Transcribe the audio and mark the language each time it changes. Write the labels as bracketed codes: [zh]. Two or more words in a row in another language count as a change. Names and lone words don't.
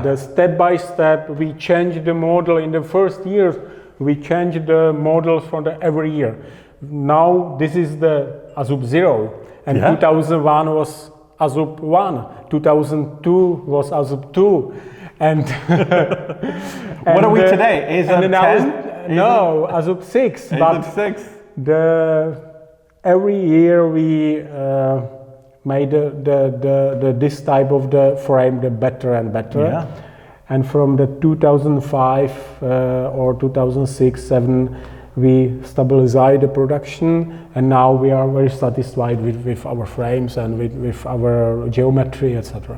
[en] And step by step, we changed the model. In the first years, we changed the models for every year. Now this is the AZUB 0, and 2001 was AZUB 1, 2002 was AZUB 2, and what are we today? AZUB 10? No, AZUB 6. AZUB 6. Every year we made this type of the frame the better and better. Yeah. And from the 2005 or 2006-7, we stabilized the production, and now we are very satisfied with our frames and with our geometry, etc.